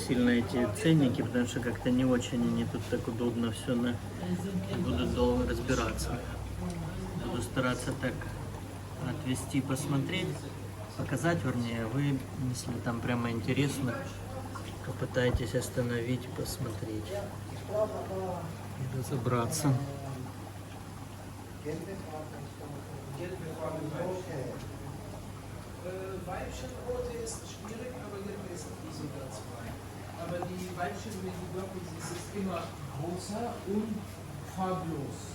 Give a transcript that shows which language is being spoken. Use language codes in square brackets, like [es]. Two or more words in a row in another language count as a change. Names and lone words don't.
[ru] сильно эти ценники, потому что как-то не очень они тут так удобно все буду долго разбираться. Буду стараться так отвести, посмотреть, показать, вернее, вы, если там прямо интересно, попытайтесь остановить, посмотреть и разобраться. [de] Weibchenquote ist schwierig, aber hier ist die sogar 2. Aber die Weibchen, wenn die wirklich, es ist immer größer und farblos.